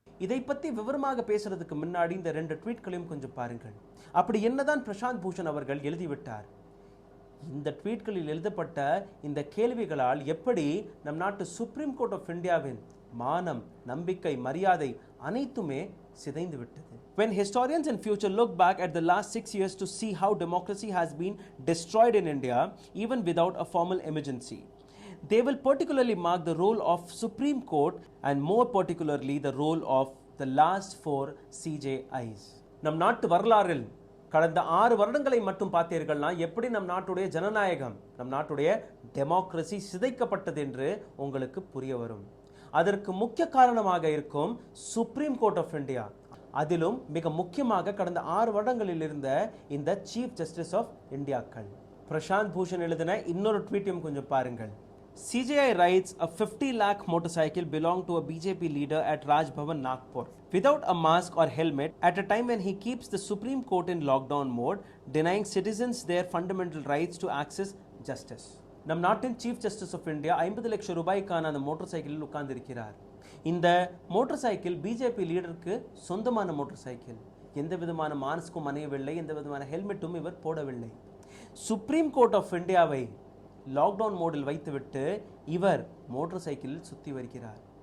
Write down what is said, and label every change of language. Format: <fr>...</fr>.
<ta>இதை பற்றி விவரமாக பேசுறதுக்கு முன்னாடி இந்த 2 ட்வீட்களையும் கொஞ்சம் பாருங்கள். அப்படி என்னதான் பிரசாந்த் பூஷன் அவர்கள் எழுதிவிட்டார்? இந்த ட்வீட்களில் எழுதப்பட்ட இந்த கேள்விகளால் எப்படி நம் நாட்டு சுப்ரீம் கோர்ட் ஆஃப் இந்தியாவின் மானம், நம்பிக்கை, மரியாதை அனைத்துமே சிதைந்து விட்டது.</ta> <en>When historians in future look back at the last 6 years to see how democracy has been destroyed in India even without a formal emergency, they will particularly mark the role of Supreme Court and more particularly the role of the last 4 CJIs.</en> <ta>நம் நாட்டு வரலாறில் கடந்த 6 வருடங்களை மட்டும் பார்த்தீர்கள்னா எப்படி நம் நாட்டுடைய ஜனநாயகம், நம் நாட்டுடைய டெமோக்ரசி சிதைக்கப்பட்டது என்று உங்களுக்கு புரிய வரும். அதற்கு முக்கிய காரணமாக இருக்கும் சுப்ரீம் கோர்ட் ஆஃப் இந்தியா. அதிலும் மிக முக்கியமாக கடந்த 6 வருடங்களில் இருந்த இந்த chief justice of இந்தியாக்கள். Prashanth Bhushan எழுதின இன்னொரு ட்வீட்டையும் கொஞ்சம் பாருங்கள்.</ta> <en>CJI writes a 50 lakh motorcycle belonged to a BJP leader at Raj Bhavan, Nagpur, without a mask or helmet at a time when he keeps the Supreme Court in lockdown mode, denying citizens their fundamental rights to access justice.</en> <ta>நம் நாட்டின் chief justice of India 50 லட்சம் ரூபாய்க்கான அந்த motor சைக்கிளில் உட்கார்ந்திருக்கிறார். இந்த motor cycle BJP லீடருக்கு சொந்தமான motor cycle. எந்த விதமான மாஸ்க்கும் அணியவில்லை, எந்த விதமான ஹெல்மெட்டும் இவர் போடவில்லை. சுப்ரீம் கோர்ட் ஆஃப் இந்தியாவை லாக்டவுன் மோடில் வைத்துவிட்டு இவர் மோட்டார் சைக்கிளில் சுற்றி வருகிறார்.</ta>